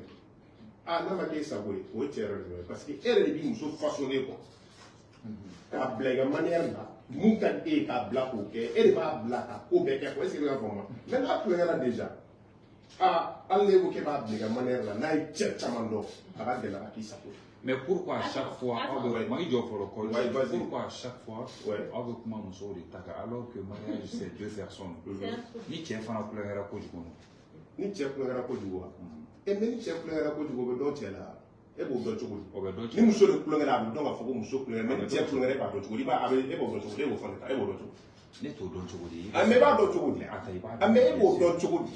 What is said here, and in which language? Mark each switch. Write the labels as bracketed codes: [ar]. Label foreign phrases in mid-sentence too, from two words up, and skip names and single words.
[bm] Ah, n'a ma kɛ sago ye o ye cɛ yɛrɛ de ye [fr] parce que [bm] e yɛrɛ de b'i muso [fr] façonner quoi [bm] k'a bila i ka manière la mun ka di e ye k'a bila k'o kɛ e de b'a bila ka ko bɛɛ kɛ [fr] quoi est-ce que [bm] i bɛ ka faamu mais n'a kulonkɛra déjà ah hali n'e ko k'e b'a bila i ka manière la n'a ye cɛ caman dɔn a ka gɛlɛ a k'i sago ye. [fr] Mais pourquoi à chaque fois pourquoi à chaque fois [bm] aw bɛ kuma musow de ta kan [fr] alors que mariage c'est deux personnes [bm] ni cɛ fana kulonkɛra kojugu ni cɛ kulonkɛra kojugu wa [fr] et mais [bm] ni cɛ kulonkɛra kojugu o bɛ dɔn cɛ la e b'o dɔn cogo di ni muso de kulonkɛra a bɛ dɔn k'a fɔ ko muso kulonkɛra mais ni cɛ kulonkɛra e b'a dɔn cogo di e b'o dɔn cogo di e b'o fana ta e b'o dɔn cogo di ne t'o dɔn cogo di mais e b'a dɔn cogo di mais e b'o dɔn cogo di